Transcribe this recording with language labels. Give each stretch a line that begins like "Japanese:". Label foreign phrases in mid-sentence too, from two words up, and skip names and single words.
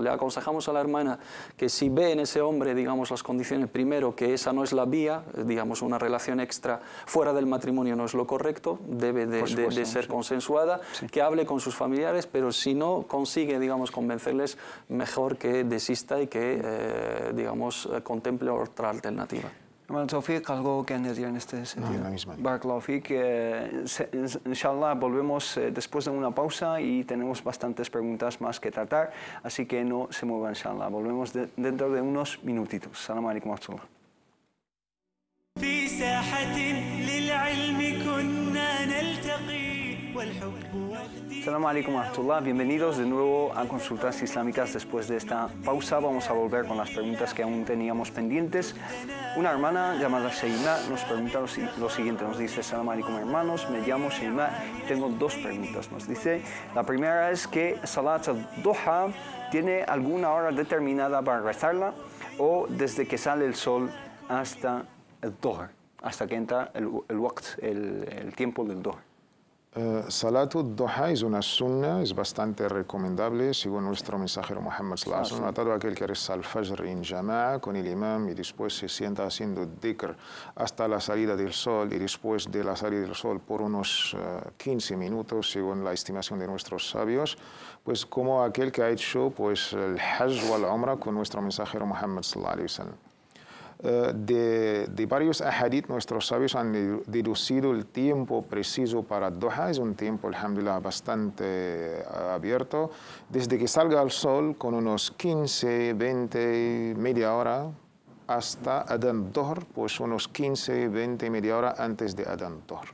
Spanish: Le aconsejamos a la hermana que si ve en ese hombre, digamos, las condiciones, primero, que esa no es la vía, digamos, una relación extra fuera del matrimonio no es lo correcto, debe de ser consensuada, que hable con sus familiares, pero si no consigue, digamos, convencerles, mejor que desista y que, digamos, contemple otra alternativa. Hermano Tawfiq, ¿algo que añadir en este sentido? No, la misma.
Arabic: بارك الله فيك,
Spanish: inshallah volvemos después de una pausa y tenemos bastantes preguntas más que tratar, así que no se muevan, inshallah. Volvemos dentro de unos minutitos.
Arabic: سلام عليكم ورحمة الله. في ساحة للعلم كنا نلتقي والحب وحدي. سلام عليكم ورحمة الله.
Spanish: Bienvenidos de nuevo a Consultas Islámicas. Después de esta pausa vamos a volver con las preguntas que aún teníamos pendientes. Una hermana llamada Sheima nos pregunta lo siguiente. Nos dice:
Arabic: سلام عليكم
Spanish: hermanos, me llamo Sheima y tengo dos preguntas. Nos dice, la primera es que
Arabic: صلاة الضحى
Spanish: tiene alguna hora determinada para rezarla o desde que sale el sol hasta el Dhuhr, hasta que entra el waqt, el tiempo del Dhuhr.
Arabic: صلاة الضحى
Spanish: es una sunna, es bastante recomendable, según nuestro mensajero Muhammad
Arabic: صلى الله عليه وسلم.
Spanish: Todo aquel que reza al Fajr en Jama'a con el imam y después se sienta haciendo dhikr hasta la salida del sol y después de la salida del sol por unos 15 minutos, según la estimación de nuestros sabios, pues como aquel que ha hecho pues, el Hajj o el Umrah con nuestro mensajero Muhammad
Arabic: صلى الله عليه وسلم.
Spanish: De varios ahadith, nuestros sabios han deducido el tiempo preciso para Duha. Es un tiempo, alhamdulillah, bastante abierto. Desde que salga el sol, con unos 15, 20, media hora, hasta
Arabic: أذان الظهر,
Spanish: pues unos 15, 20, media hora antes de
Arabic: أذان الظهر.